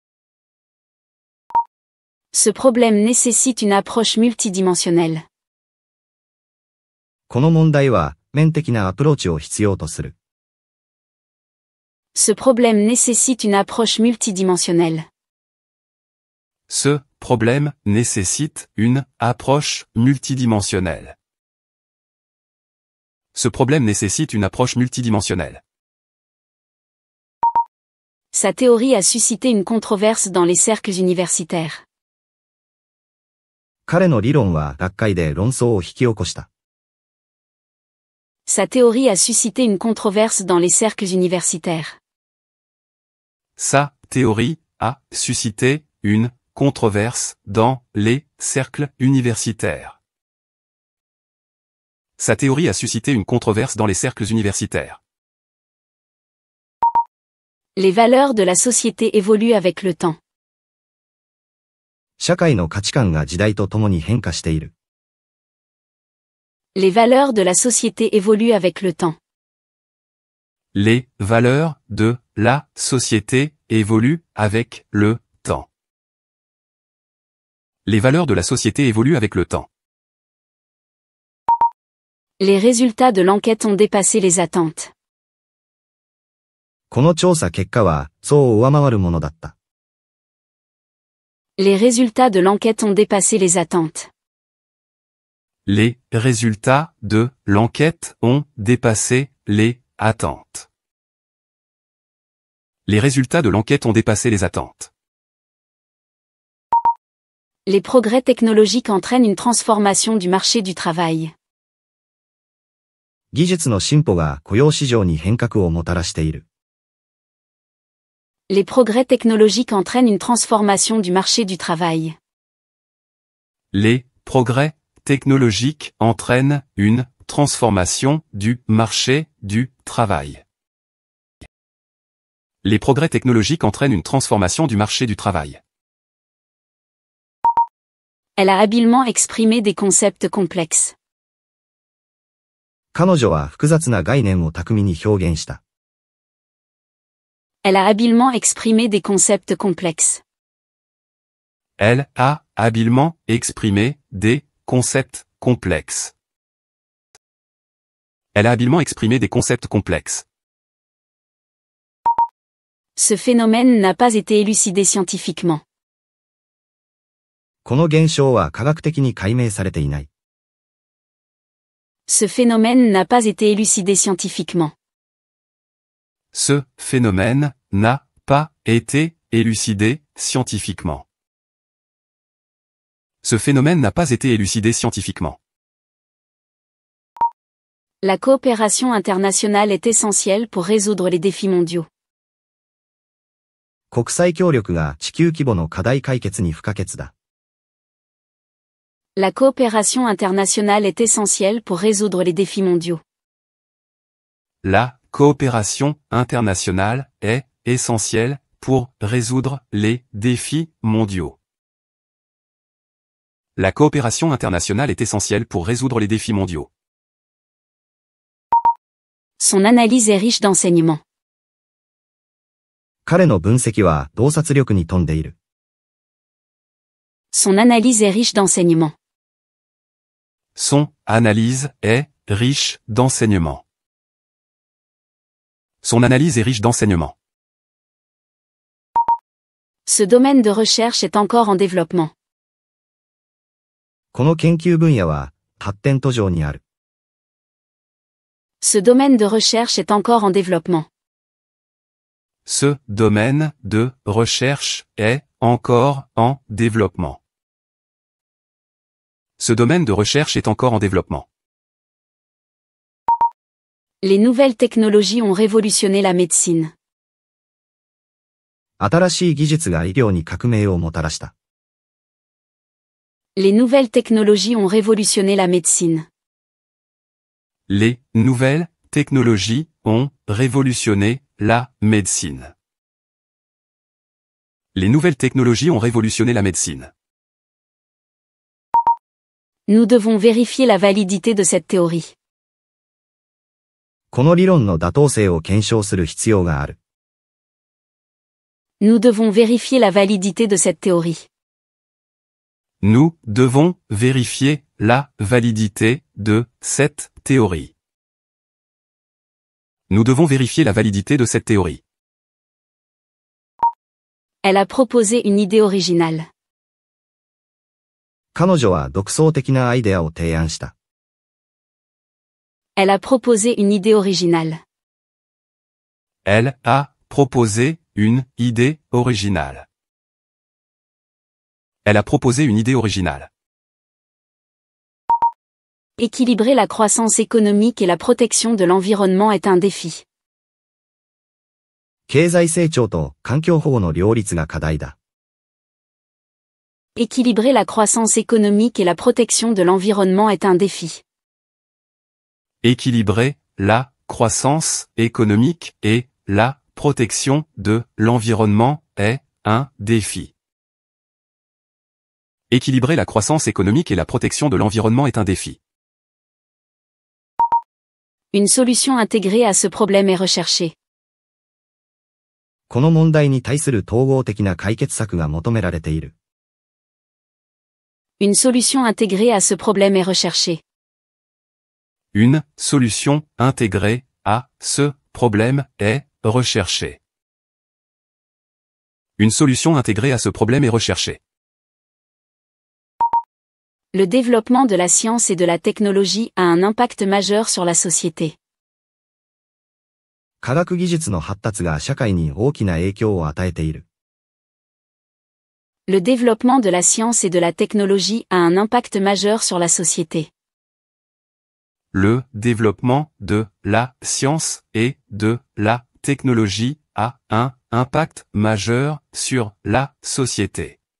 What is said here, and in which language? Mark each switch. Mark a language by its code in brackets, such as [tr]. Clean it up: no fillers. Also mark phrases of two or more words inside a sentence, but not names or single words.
[fr] Ce problème nécessite une approche multidimensionnelle. [ja] この問題は面的なアプローチを必要とする。 [fr] Ce problème nécessite une approche multidimensionnelle. Ce problème nécessite une approche multidimensionnelle. Ce problème nécessite une approche multidimensionnelle. Sa théorie a suscité une controverse dans les cercles universitaires. [ja] 彼の理論は学会で論争を引き起こした。 [fr] Sa théorie a suscité une controverse dans les cercles universitaires. Sa théorie a suscité une controverse dans les cercles universitaires. Sa théorie a suscité une controverse dans les cercles universitaires. Les valeurs de la société évoluent avec le temps. [ja] 社会の価値観が時代とともに変化している。 [fr] Les valeurs de la société évoluent avec le temps. Les valeurs de la société évoluent avec le temps. Les valeurs de la société évoluent avec le temps. Les résultats de l'enquête ont dépassé les attentes. [ja] この調査結果は、そう上回るものだった。 [fr] Les résultats de l'enquête ont dépassé les attentes. Les résultats de l'enquête ont dépassé les attentes. Les résultats de l'enquête ont dépassé les attentes. Les progrès technologiques entraînent une transformation du marché du travail. [ja] 技術の進歩が雇用市場に変革をもたらしている。 [fr] Les progrès technologiques entraînent une transformation du marché du travail. Les progrès technologiques entraînent une transformation du marché du travail. Les progrès technologiques entraînent une transformation du marché du travail. Elle a habilement exprimé des concepts complexes. [ja] 彼女は複雑な概念を巧みに表現した。 [fr] Elle a habilement exprimé des concepts complexes. Elle a habilement exprimé des concepts complexes. Elle a habilement exprimé des concepts complexes. Ce phénomène n'a pas été élucidé scientifiquement. [ja] この現象は科学的に解明されていない。 [fr] Ce phénomène n'a pas été élucidé scientifiquement. Ce phénomène n'a pas été élucidé scientifiquement. Ce phénomène n'a pas été élucidé scientifiquement. La coopération internationale est essentielle pour résoudre les défis mondiaux. [ja] 国際協力が地球規模の課題解決に不可欠だ。 [fr] La coopération internationale est essentielle pour résoudre les défis mondiaux. La coopération internationale est essentielle pour résoudre les défis mondiaux. La coopération internationale est essentielle pour résoudre les défis mondiaux. Son analyse est riche d'enseignements. [ja] 彼の分析は洞察力に富んでいる。 [fr] Son analyse est riche d'enseignements. Son analyse est riche d'enseignements. Son analyse est riche d'enseignements. Ce domaine de recherche est encore en développement. [ja] この研究分野は発展途上にある。 [fr] Ce domaine de recherche est encore en développement. Ce domaine de recherche est encore en développement. Ce domaine de recherche est encore en développement. Les nouvelles technologies ont révolutionné la médecine. [ja] 新しい技術が医療に革命をもたらした。 [fr] Les nouvelles technologies ont révolutionné la médecine. Les nouvelles technologies ont révolutionné la médecine. Les nouvelles technologies ont révolutionné la médecine. Nous devons vérifier la validité de cette théorie. [ja] この理論の妥当性を検証する必要がある。 [fr] Nous devons vérifier la validité de cette théorie. Nous devons vérifier la validité de cette théorie. Nous devons vérifier la validité de cette théorie. Elle a proposé une idée originale. [ja] 彼女は独創的なアイデアを提案した。 [fr] Elle a proposé une idée originale. Elle a proposé une idée originale. Elle a proposé une idée originale. Équilibrer la croissance économique et la protection de l'environnement est un défi. [ja] 経済成長と環境保護の両立が課題だ。 [fr] Équilibrer la croissance économique et la protection de l'environnement est un défi. Équilibrer la croissance économique et la protection de l'environnement est un défi. Équilibrer la croissance économique et la protection de l'environnement est un défi. Une solution intégrée à ce problème est recherchée. [ja] この問題に対する統合的な解決策が求められている。 [fr] Une solution intégrée à ce problème est recherchée. Une solution intégrée à ce problème est recherchée. Une solution intégrée à ce problème est recherchée. Le développement de la science et de la technologie a un impact majeur sur la société. [ja] 科学技術の発達が社会に大きな影響を与えている。 [fr] Le développement de la science et de la technologie a un impact majeur sur la société. Le développement de la science et de la technologie a un impact majeur sur la société.